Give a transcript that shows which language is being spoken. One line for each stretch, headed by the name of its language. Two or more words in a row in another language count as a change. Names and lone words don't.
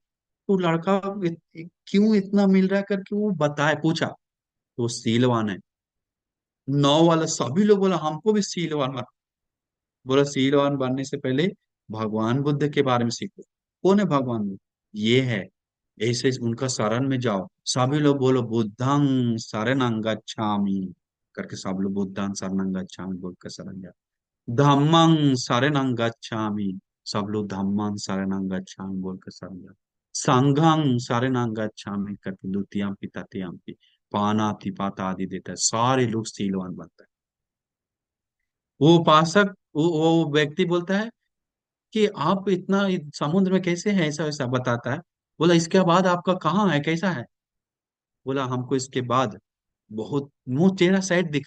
Hindi: तो लड़का क्यों इतना मिल रहा है करके वो बताए, पूछा तो सीलवान है। नौ वाला सभी लोग बोला हमको भी सीलवान बना। बोला सीलवान बनने से पहले भगवान बुद्ध के बारे में सीखो। कौन है भगवान बुद्ध? ये है। ऐसे उनका शरण में जाओ। सभी लोग बोलो
Pali: बुद्धं शरणं गच्छामि
Hindi: करके, सब लोग
Pali: बुद्धं शरणं गच्छामि
Hindi: बोल कर शरण जाओ।
Pali: धम्मं शरणं गच्छामि,
Hindi: सब लोग
Pali: धम्मं शरणं गच्छामि
Hindi: बोल कर शरण जाओ।
Pali: संघं शरणं गच्छामि
Hindi: करके
Pali: द्वितीयम्पि तृतीयम्पि पानाति पाता
Hindi: आदि देता है, सारे लोग सीलवान बनता है। वो उपासक वो व्यक्ति बोलता है कि आप इतना समुद्र में कैसे हैं, ऐसा वैसा बताता है। बोला इसके बाद आपका कहाँ है, कैसा है? बोला हमको इसके बाद बहुत मुंह चेहरा साइड दिखा।